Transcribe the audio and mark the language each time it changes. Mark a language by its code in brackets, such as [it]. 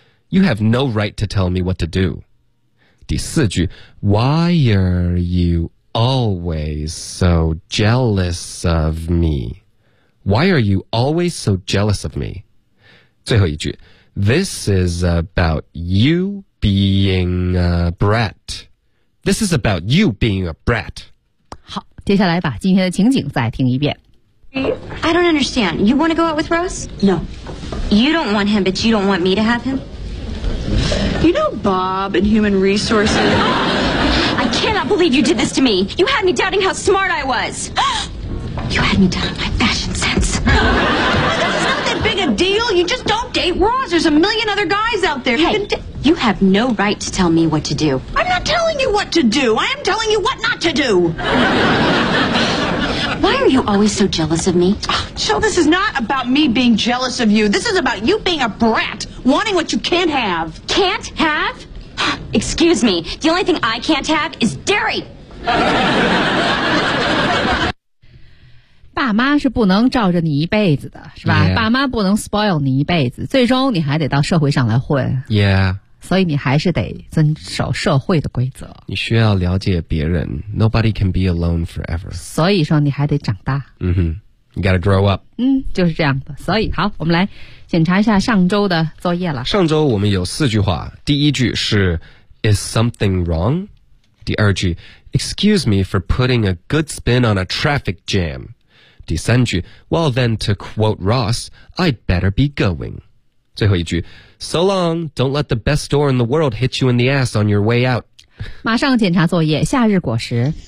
[en] You have no right to tell me what to do. [zh] 第四句 [en] Why are you always so jealous of me? Why are you always so jealous of me? [zh] 最后一句 [en] This is about you being a brat. This is about you being a brat. [zh] 接下来把今天的情景再听一遍。 [en] I don't understand. You want to go out with Ross? No. You don't want him, but you don't want me to have him? You know Bob and human resources. I cannot believe you did this to me. You had me doubting how smart I was. You had me doubting my fashion sense. Well, this is not that big a deal. You just don't date Ross. There's a million other guys out there. Hey, you have no right to tell me what to do. I'm not telling you what to do. I am telling you what not to do. Why are you always so jealous of me? Jill, this is not about me being jealous of you. This is about you being a brat, wanting what you can't have. Can't have? Excuse me. The only thing I can't have is dairy. [zh] 爸妈是不能罩着你一辈子的，是吧？ [en] Yeah. [zh] 爸妈不能 spoil 你一辈子，最终你还得到社会上来混。 [en] Yeah. [zh] 所以你还是得遵守社会的规则，你需要了解别人。 [en] Nobody can be alone forever. [zh] 所以说你还得长大。 [en] 嗯哼， You gotta grow up. [zh] 嗯，就是这样的。所以好，我们来检查一下上周的作业了。上周我们有四句话。第一句是 [en] Is something wrong? [zh] 第二句 [en] Excuse me for putting a good spin on a traffic jam. [zh] 第三句 [en] Well then to quote Ross, I'd better be going. [zh] 最后一句 [en] So long, don't let the best store in the world hit you in the ass on your way out. [zh] 马上检查作业，夏日果实。